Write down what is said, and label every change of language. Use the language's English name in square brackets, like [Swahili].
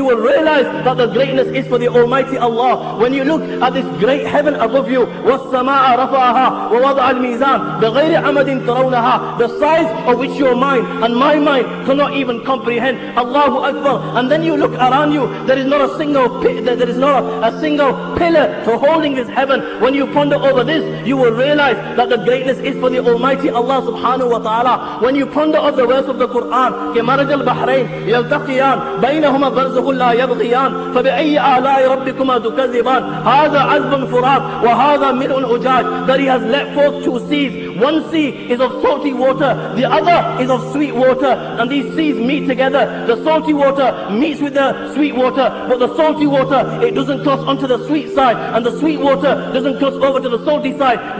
[English] You will realize that the greatness is for the Almighty Allah. When you look at this great heaven above you, [Arabic] وَالسَّمَاءَ رَفَعَهَا وَوَضَعَ الْمِيزَانَ بِغَيْرِ عَمَدٍ تَرَوْنَهَا, [English] the size of which your mind and my mind cannot even comprehend. Allahu Akbar. And then you look around you, there is not a single pillar for holding this heaven. When you ponder over this, you will realize that the greatness is for the Almighty Allah subhanahu wa ta'ala. When you ponder of the verse of the Quran, [Arabic] كَمَرَجَ الْبَحْرَيْنِ يَلْتَقِيَانِ بَيْنَهُمَا بَرْزَخٌ لَا يَبْغِيَانِ فَبِأَيِّ آلَاءِ رَبِّكُمَا تُكَذِّبَانِ هَذَا عَذْبٌ فُرَاتٌ وَهَذَا مِلْءٌ أُجَاجٌ. [English] That He has let forth two seas. One sea is of salty water, the other is of sweet water, and these seas meet together. The salty water meets with the sweet water, but the salty water, it doesn't cross onto the sweet side, and the sweet water doesn't cross over to the salty side.